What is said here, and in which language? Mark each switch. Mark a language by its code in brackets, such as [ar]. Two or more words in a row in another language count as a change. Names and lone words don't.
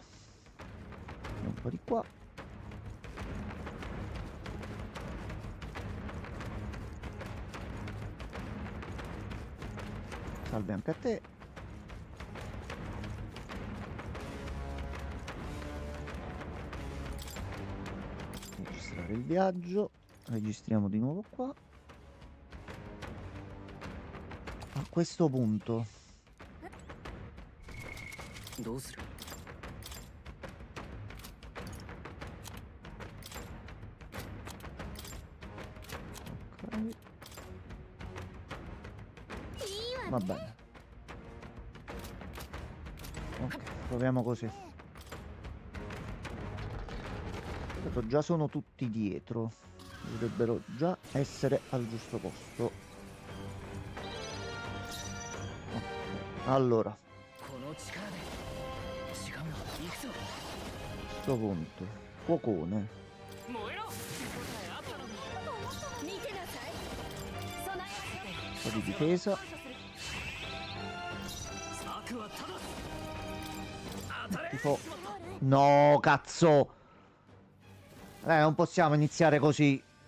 [it] Un po' di qua. Salve anche a te. fare il viaggio. Registriamo di nuovo qua. A questo punto [ja] どうする [it] ok, [ja] いいわ [it] va bene. Ok, proviamo così. Vedo, già sono tutti dietro. Dovrebbero già essere al giusto posto. Ok, allora, [ja] この力で違うよ行くぞ [it] a questo punto, fuocone. [ja] 燃えろ手応えあったのに見てなさい備え [it] Un po' di difesa. [ja] 策はただ当たれ [it] Tipo... No, cazzo! Non possiamo iniziare così.